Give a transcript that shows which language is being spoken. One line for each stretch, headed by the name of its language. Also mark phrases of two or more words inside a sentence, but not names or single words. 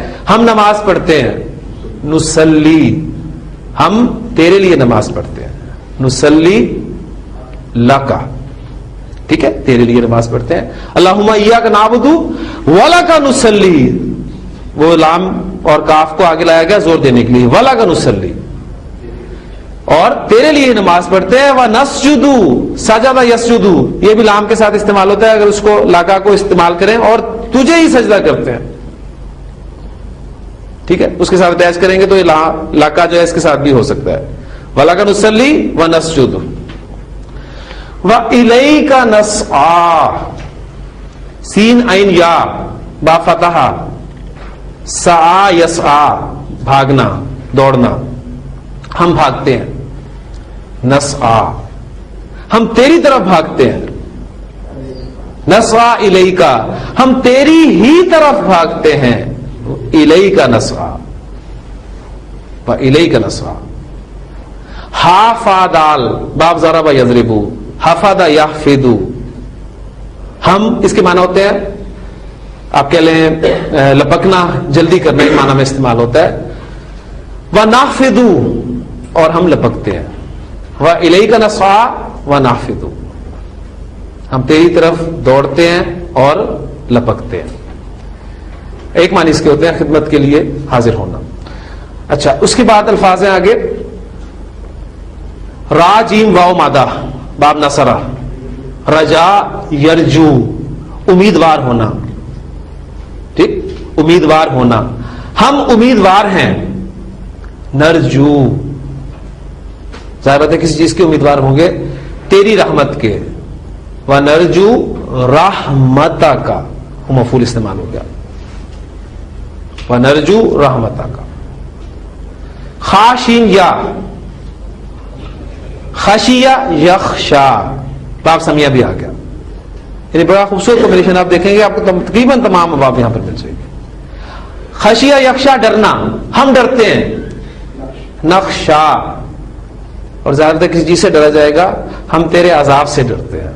Urdu: ہم نماز پڑھتے ہیں نصلی ہم تیرے لیے نماز پڑھتے ہیں
Arabic: نصلی لکا.
Urdu: ٹھیک ہے تیرے لیے نماز پڑھتے ہیں.
Arabic: اللہم ایاک نعبد ولک نصلی
Urdu: وہ لام اور کاف کو آگے لایا گیا زور دینے کے لیے
Arabic: ولک نصلی
Urdu: اور تیرے لیے نماز پڑھتے ہیں.
Arabic: وَنَسْجُدُ سَجَدَ يَسْجُدُ
Urdu: یہ بھی لام کے ساتھ استعمال ہوتا ہے اگر اس کو لاکا کو استعمال کریں اور تجھے ہی سجدہ کرتے ہیں. ٹھیک ہے اس کے ساتھ اٹیچ کریں گے تو یہ لاکا جو ہے اس کے ساتھ بھی ہو سکتا ہے.
Arabic: وَلَكَ نُصَلِّي وَنَسْجُدُ وَإِلَيْكَ نَسْعَى
Urdu: سین عین یا با فتح
Arabic: سعى يسعى
Urdu: بھاگنا دوڑنا، ہم بھاگتے ہیں. نسعی ہم تیری طرف بھاگتے ہیں.
Arabic: نسعى إليك
Urdu: ہم تیری ہی طرف بھاگتے ہیں.
Arabic: إليك نسعى وإليك نسعى. حا فا دال باب ضرب يضرب حفد يحفد,
Urdu: ہم اس کے معنی ہوتے ہیں، آپ کہہ لیں لپکنا، جلدی کرنے کے معنی میں استعمال ہوتا ہے.
Arabic: ونحفد
Urdu: اور ہم لپکتے ہیں.
Arabic: وإليك نسعى ونحفد
Urdu: ہم تیری طرف دوڑتے ہیں اور لپکتے ہیں. ایک معنی اس کے ہوتے ہیں خدمت کے لیے حاضر ہونا. اچھا، اس کے بعد الفاظ ہیں آگے، را جیم واؤ مادہ
Arabic: باب نصر، رجا يرجو
Urdu: امیدوار ہونا، ٹھیک، امیدوار ہونا، ہم امیدوار ہیں. نرجو ظاہر بات ہے کسی چیز کے امیدوار ہوں گے، تیری رحمت کے.
Arabic: ونرجو رحمتك
Urdu: مفعول استعمال ہو گیا,
Arabic: ونرجو رحمتك. خاشين يا خشي يخشى باب سمع
Urdu: بھی آ گیا. یعنی بڑا خوبصورت کمبینیشن آپ دیکھیں گے، آپ کو تقریباً تمام باب یہاں پر مل جائیں گے.
Arabic: خشي يخشى
Urdu: ڈرنا، ہم ڈرتے ہیں. نخشی اور زیادہ تر کسی چیز سے ڈرا جائے گا، ہم تیرے عذاب سے ڈرتے ہیں.